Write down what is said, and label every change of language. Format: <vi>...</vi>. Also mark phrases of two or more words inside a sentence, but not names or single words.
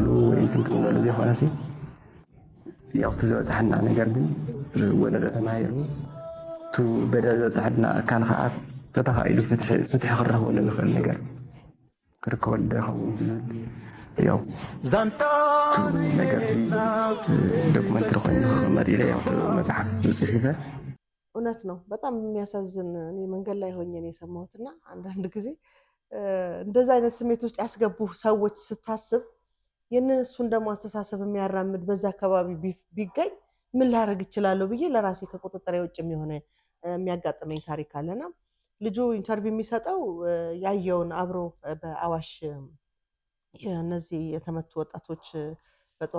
<ti>ወይ ትንትንበሉ ዘይኮነሲ ያው ትዝበፅሐና ነገር ግን ወለዶ ተማሂሩ እቲ በደል ዝበፅሐልና ኣካል ከዓ ተተኻኢሉ ፍትሒ ክረኽበሉ ዝኽእል ነገር ክርከበሉ ዶ ይኸውን ብዝብል ያው ነገር ዶክመንተሪ ኮይኑ ክቕመጥ ኢለ ያው መፅሓፍ ፅሒፈ</ti> <am>እውነት ነው። በጣም የሚያሳዝን እኔ መንገድ ላይ ሆኜ ነው የሰማሁትና አንዳንድ ጊዜ እንደዛ አይነት ስሜት ውስጥ ያስገቡ ሰዎች ስታስብ የእነሱን ደግሞ አስተሳሰብ የሚያራምድ በዛ አካባቢ ቢገኝ ምን ላደርግ እችላለሁ ብዬ ለራሴ ከቁጥጥር ውጭ የሆነ የሚያጋጥመኝ ታሪክ አለና ልጁ ኢንተርቪው የሚሰጠው ያየውን አብሮ በአዋሽ የነዚህ የተመቱ ወጣቶች በጦር</am>